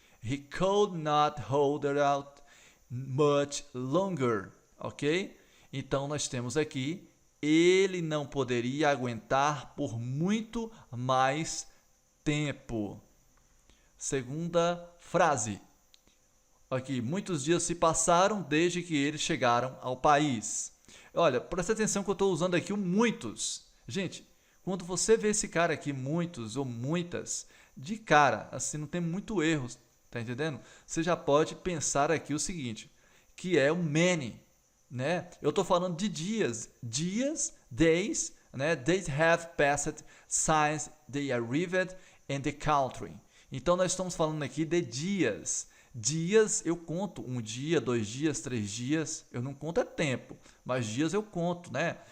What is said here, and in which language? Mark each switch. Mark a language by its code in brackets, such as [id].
[en] He could not hold it out much longer, ok? [pt] Então nós temos aqui ele não poderia aguentar por muito mais tempo. Segunda frase. Aqui, muitos dias se passaram desde que eles chegaram ao país. Olha, presta atenção que eu estou usando aqui o muitos. Gente, quando você vê esse cara aqui, muitos ou muitas, de cara, assim, não tem muito erro, tá entendendo? Você já pode pensar aqui o seguinte, que é o many, né? Eu estou falando de dias, days, né? [en] Days have passed since they arrived in the country. [pt] Então nós estamos falando aqui de dias. Dias eu conto, 1 dia, 2 dias, 3 dias, eu não conto tempo, mas dias eu conto, né?